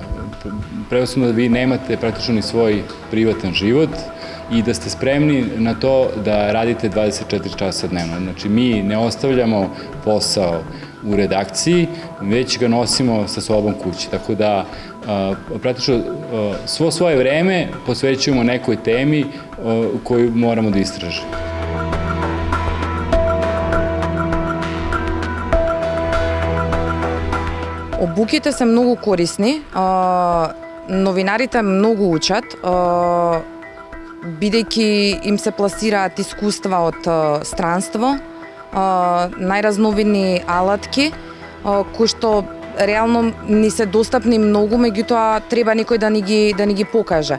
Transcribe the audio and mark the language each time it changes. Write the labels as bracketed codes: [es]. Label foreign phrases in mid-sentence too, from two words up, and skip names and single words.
[sr] Preosnovno da vi nemate praktično ni svoj privatan život i da ste spremni na to da radite 24 časa dnevno. Znači, mi ne ostavljamo posao u redakciji, već ga nosimo sa sobom kući. Tako da, praktično, svo svoje vreme posvećujemo nekoj temi koju moramo da istražimo. [mk] Обуките се многу корисни, новинарите многу учат, бидејќи им се пласираат искуства од странство, најразновидни алатки кои што реално ни се достапни многу, меѓутоа треба некој да ни ги покаже.